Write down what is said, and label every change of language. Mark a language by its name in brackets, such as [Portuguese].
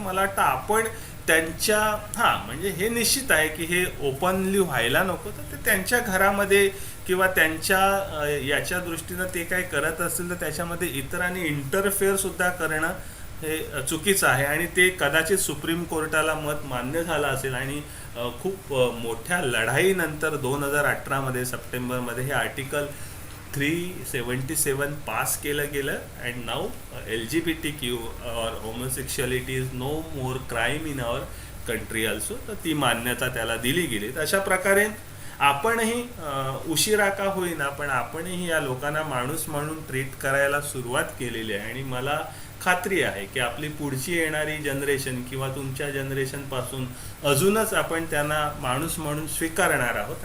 [Marathi] तर मला वाटतं आपण त्यांच्या म्हणजे हे निश्चित आहे की हे ओपनली व्हायला नको, तर ते त्यांच्या घरामध्ये किंवा त्यांच्या याच्या दृष्टीनं ते काय करत असतील तर त्याच्यामध्ये इतरांनी इंटरफेअर सुद्धा करणं हे चुकीचं आहे. आणि ते कदाचित सुप्रीम कोर्टाला मत मान्य झालं असेल आणि खूप मोठ्या लढाईनंतर 2018 सप्टेंबरमध्ये हे आर्टिकल 377 पास केलं गेलं. [English] And now LGBTQ और homosexuality is no more crime in our country also. [Marathi] तर ती मान्यता त्याला दिली गेली. तर अशा प्रकारे आपणही उशिरा का होईना पण आपणही या लोकांना माणूस म्हणून ट्रीट करायला सुरुवात केलेली आहे. आणि मला खात्री आहे की आपली पुढची येणारी जनरेशन किंवा तुमच्या जनरेशनपासून अजूनच आपण त्यांना माणूस म्हणून स्वीकारणार आहोत.